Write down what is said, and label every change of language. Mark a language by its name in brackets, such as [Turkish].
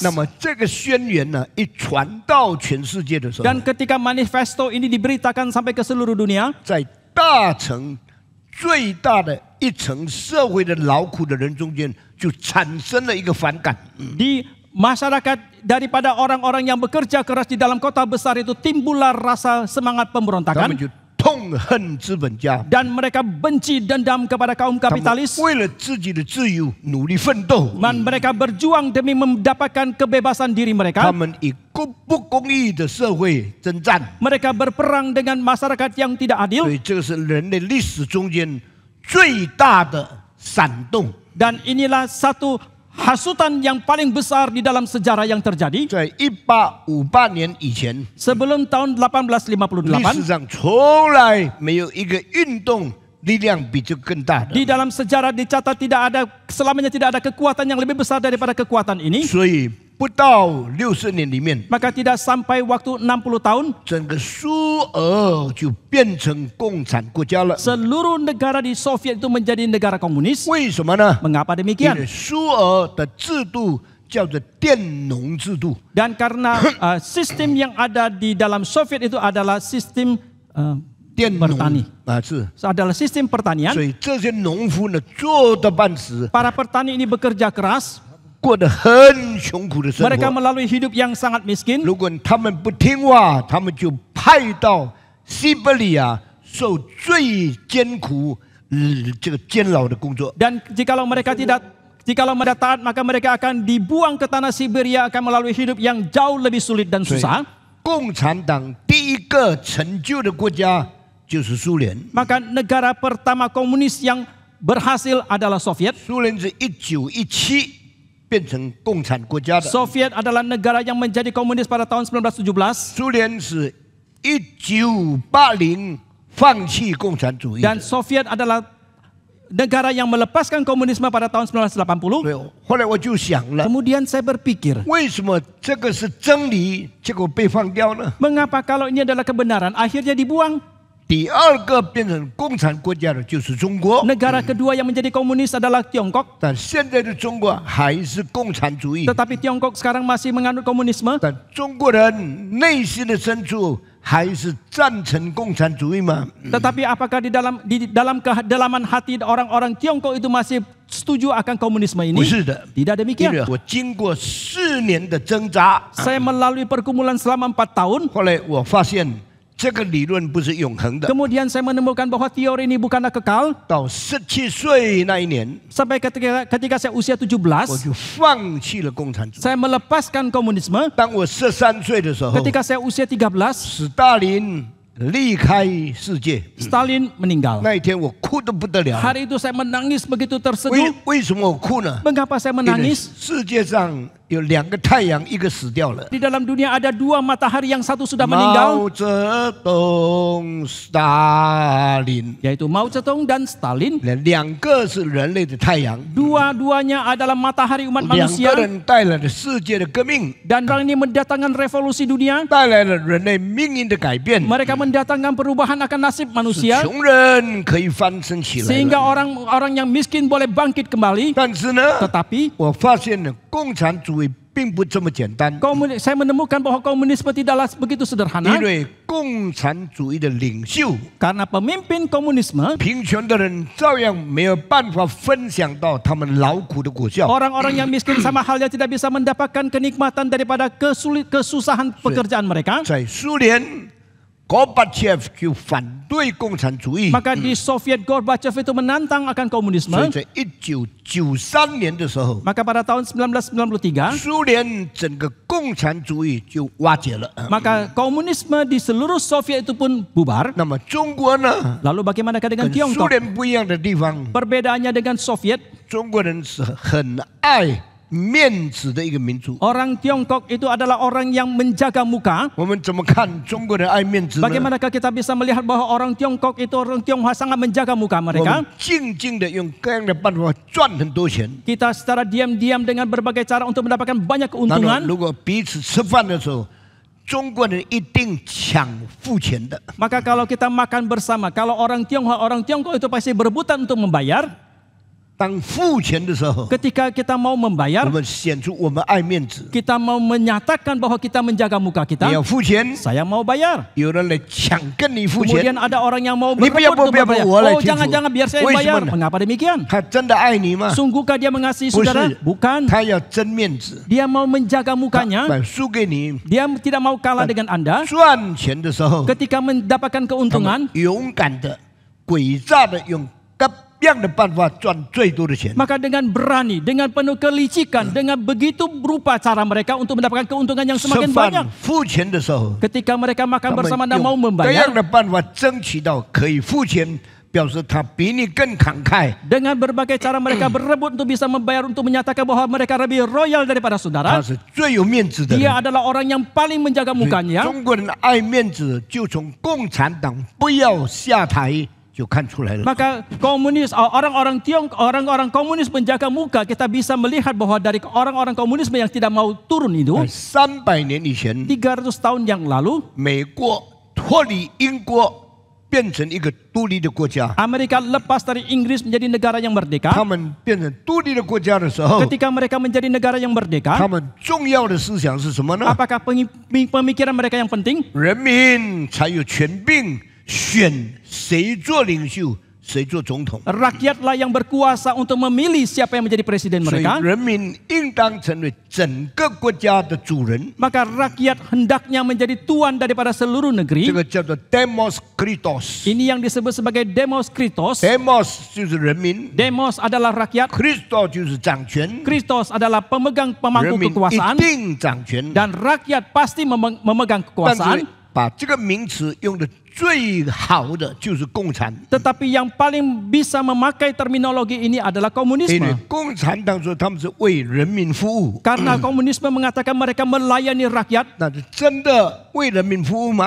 [Chinese] 那么这个宣言呢，一传到全世界的时候， [Indonesian] Dan ketika manifesto ini diberitakan sampai ke seluruh dunia, [Chinese] 在大层最大的一层社会的劳苦的人中间，就产生了一个反感。 [Indonesian] di masyarakat daripada orang-orang yang bekerja keras di dalam kota besar itu timbullah rasa semangat [Chinese] 他们 [Indonesian] pemberontakan [Chinese] 就痛恨资本家， [Indonesian] dan mereka benci dendam kepada kaum [Chinese] 他们 [Indonesian] kapitalis [Chinese] 为了自己的自由努力奋斗， [Indonesian] dan mereka berjuang demi mendapatkan kebebasan diri [Chinese] 他们以不公义的社会征战。 [Indonesian] Mereka berperang dengan masyarakat yang tidak [Chinese] 所 [Indonesian] adil [Chinese] 以这个是人类历史中间最大的闪动。 [Indonesian] dan inilah satu hasutan yang paling besar di dalam sejarah yang terjadi. [Chinese] 在1858年以前， [Indonesian] Sebelum tahun [Chinese] 历史 1858, 上从来没有一个运动力量比这个更大的。 [Indonesian] di dalam sejarah dicatat selamanya tidak ada kekuatan yang lebih besar daripada kekuatan ini. [Chinese] 所以不到60年里面， [Indonesian] maka tidak sampai waktu 60 tahun [Chinese] 整个苏俄就变成共产国家了。 [Indonesian] seluruh negara di Soviet itu menjadi negara komunis. [Chinese] 为什么呢？ [Indonesian] Mengapa [Chinese] 因 [Indonesian] demikian? [Chinese] 为苏俄的制度叫做佃农制度， [Indonesian] Dan karena sistem yang ada di dalam Soviet itu adalah sistem [Chinese] 佃农 [Indonesian] bertani [Chinese] 是， [Indonesian] adalah sistem pertanian. [Chinese] 所以这些农夫呢做得半死， [Indonesian] Para petani ini bekerja keras, [Chinese] 过得很穷苦的生 [Indonesian] mereka [Chinese] 活。 [Indonesian] melalui hidup yang sangat miskin. [Chinese] 如果他们不听话，他们就派到西伯利亚受最艰苦、这个监牢的工作。 [Indonesian] Dan jikalau mereka taat, maka mereka akan dibuang ke tanah Siberia, akan melalui hidup yang jauh lebih sulit dan [Chinese] 所以 [Indonesian] susah. [Chinese] 共产党第一个成就的国家就是苏联。 [Indonesian] Maka negara pertama komunis yang berhasil adalah Soviet. [Chinese] 苏联是1917变成共产国家的， [Indonesian] Soviet adalah negara yang menjadi komunis pada tahun 1917. [Chinese] 苏联是1980放弃共产主义的。 [Indonesian] Dan Soviet adalah negara yang melepaskan komunisme pada tahun 1980. [Chinese] 对，后来我就想了， [Indonesian] Kemudian saya berpikir, [Chinese] 为什么这个是真理，结果被放掉呢？ [Indonesian] mengapa kalau ini adalah kebenaran akhirnya dibuang? [Chinese] 第二个变成共产国家的就是中国， [Indonesian] Negara kedua yang menjadi komunis adalah Tiongkok. [Chinese] 但现在的中国还是共产主义， [Indonesian] Tetapi Tiongkok sekarang masih menganut komunisme. [Chinese] 但中国人内心的深处还是赞成共产主义吗？ [Indonesian] Tetapi apakah di dalam kedalaman hati orang-orang Tiongkok itu masih setuju akan komunisme [Chinese] 不是的， [Indonesian] Tidak [Chinese] 因 [Indonesian] demikian. [Chinese] 为我经过4年的挣扎， [Indonesian] Saya melalui pergumulan selama 4 tahun. [Chinese] 后来我发现这个理论不是永恒的。 [Indonesian] Kemudian saya menemukan bahwa teori ini bukanlah kekal. [Chinese] 到17岁那一年， [Indonesian] Sampai ketika saya usia 17, [Chinese] 我就放弃了共产主义。 [Indonesian] saya melepaskan komunisme. [Chinese] 当我13岁的时候， [Indonesian] Ketika saya usia 13, [Chinese] 斯大林离开世界， [Indonesian] Stalin meninggal. [Chinese] 那一天我哭得不得了。 [Indonesian] Hari itu saya menangis begitu terseduh. [Chinese] 为什么我哭呢？ [Indonesian] Mengapa saya [Chinese] 因为 [Indonesian] menangis? [Chinese] 世界上有2个太阳，一个死掉了。 [Indonesian] Di dalam dunia ada 2 matahari, yang satu sudah meninggal, [Chinese] 毛泽东、斯大林， [Indonesian] yaitu Mao Zedong dan Stalin. [Chinese] 2个是人类的太阳， [Indonesian] Dua-duanya adalah matahari umat manusia. [Chinese] 个人带来了世界的革命， [Indonesian] Dan orang ini mendatangkan revolusi dunia. [Chinese] 带来了人类命运的改变。 [Indonesian] Mereka mendatangkan perubahan akan nasib manusia. [Chinese] 穷人可以翻身起来 [Indonesian] Sehingga [Chinese] 了， [Indonesian] orang yang miskin boleh bangkit kembali. [Chinese] 但是呢， [Indonesian] Tetapi [Chinese] 我发现了共产主义并不这么简单， [Indonesian] saya menemukan bahwa komunisme tidaklah begitu sederhana. [Chinese] 因为共产主义的领袖 [Indonesian] Karena pemimpin komunisme, [Chinese] 贫穷的人照样没有办法分享到他们劳苦的果效。 [Indonesian] orang-orang yang miskin sama halnya tidak bisa mendapatkan kenikmatan daripada kesusahan pekerjaan mereka. [Chinese] 在苏联，戈巴切夫就反对共产主义， [Indonesian] Maka di Soviet Gorbachev itu menantang akan [Chinese] 所 [Indonesian] komunisme. [Chinese] 以在1993年的时候， [Indonesian] Maka pada tahun 1993, [Chinese] 苏联整个共产主义就瓦解了。 [Indonesian] maka komunisme di seluruh Soviet itu pun bubar. [Chinese] 那么中国呢？ [Indonesian] Lalu bagaimanakah dengan [Chinese] 跟苏 [Indonesian] Tiongkok? [Chinese] 联不一样的地方， [Indonesian] Perbedaannya dengan Soviet, [Chinese] 中国人是很爱面子的一个民族。 [Indonesian] orang Tiongkok itu adalah orang yang menjaga muka. [Chinese] 我们怎么看中国人爱面子呢？ [Indonesian] Bagaimanakah kita bisa melihat bahwa orang Tiongkok itu, orang Tionghoa sangat menjaga muka [Chinese] 我 [Indonesian] mereka? [Chinese] 们静静的用各样的办法赚很多钱。 [Indonesian] Kita secara diam-diam dengan berbagai cara untuk mendapatkan banyak [Chinese] 那么 [Indonesian] keuntungan. [Chinese] 如果彼此吃饭的时候，中国人一定抢付钱的。 [Indonesian] Maka kalau kita makan bersama, kalau orang Tiongkok itu pasti berebutan untuk membayar. [Chinese] 当付钱的时候， [Indonesian] Ketika kita mau membayar, [Chinese] 们显出我们爱面子。 [Indonesian] kita mau menyatakan bahwa kita menjaga muka [Chinese] 你 [Indonesian] kita. [Chinese] 要付钱， [Indonesian] Saya mau bayar. [Chinese] 有人来抢跟你付钱， [Indonesian] Kemudian ada orang yang mau Ni biar, berebut untuk biar, membayar. biar, Oh, biar, jangan biar saya Wei bayar. sebenarnya. Mengapa demikian? [Chinese] 他真的爱你吗？ [Indonesian] Sungguhkah dia mengasihi [Chinese] 不 [Indonesian] saudara? [Chinese] 是， [Indonesian] Bukan. [Chinese] 他要争面子， [Indonesian] Dia mau menjaga [Chinese] 他 [Indonesian] mukanya. [Chinese] 把输给你。 [Indonesian] Dia tidak mau kalah dengan Anda. [Chinese] 赚钱的时候， [Indonesian] Ketika mendapatkan [Chinese] 他 [Indonesian] keuntungan, [Chinese] 们勇敢的、诡诈的用各样的办法赚最多的钱。 [Indonesian] maka dengan berani, dengan penuh kelicikan, dengan begitu berupa cara mereka untuk mendapatkan keuntungan yang [Chinese] 吃 [Indonesian] semakin banyak. [Chinese] 饭付钱的时候， [Indonesian] Ketika mereka makan [Chinese] 们 [Indonesian] bersama dan mau [Chinese] 用各样 [Indonesian] membayar, [Chinese] 的办法争取到可以付钱，表示他比你更慷慨。 [Indonesian] dengan berbagai cara mereka berebut untuk bisa membayar, untuk menyatakan bahwa mereka lebih royal daripada saudara. [Chinese] 是最有面子的人。 [Indonesian] Dia adalah orang yang paling menjaga mukanya. [Chinese] 中国人爱面子，就从共产党不要下台就看出来了。 [Indonesian] Maka komunis, orang-orang komunis menjaga muka, kita bisa melihat bahwa dari orang-orang komunisme yang tidak mau turun itu, [Chinese] 300年以前， [Indonesian] 300 tahun yang lalu, [Chinese] 美国脱离英国，变成一个独立的国家。 [Indonesian] Amerika lepas dari Inggris menjadi negara yang merdeka. [Chinese] 他们变成独立的国家的时候， [Indonesian] Ketika mereka menjadi negara yang merdeka, [Chinese] 他们重要的思想是什么呢？ [Indonesian] apakah pemikiran mereka yang penting? [Chinese] 人民才有权柄选谁做领袖，谁做总统。 [Indonesian] Rakyatlah yang berkuasa untuk memilih siapa yang menjadi presiden [Chinese] 所以 [Indonesian] mereka. [Chinese] 人民应当成为整个国家的主人。 [Indonesian] Maka rakyat hendaknya menjadi tuan daripada seluruh [Chinese] 这 [Indonesian] negeri. [Chinese] 个叫做 demos kritos。 [Indonesian] Ini yang disebut sebagai demos Kristos. [Chinese] demos 就是人民 [Indonesian] Demos adalah rakyat. [Chinese] ，Christos 就是掌权， [Indonesian] Kristos adalah pemegang [Chinese] 人 [Indonesian] pemangku [Chinese] 民 [Indonesian] kekuasaan. [Chinese] 一定掌权。 [Indonesian] Dan rakyat pasti memegang [Chinese] 但是 [Indonesian] kekuasaan. [Chinese] 把这个名词用的最好的就是共产。 [Indonesian] Tetapi yang paling bisa memakai terminologi ini adalah [Chinese] 因为 [Indonesian] komunisme. [Chinese] 共产党说他们是为人民服务， [Indonesian] Karena komunisme mengatakan mereka melayani rakyat. [Chinese] 那是真的为人民服务吗？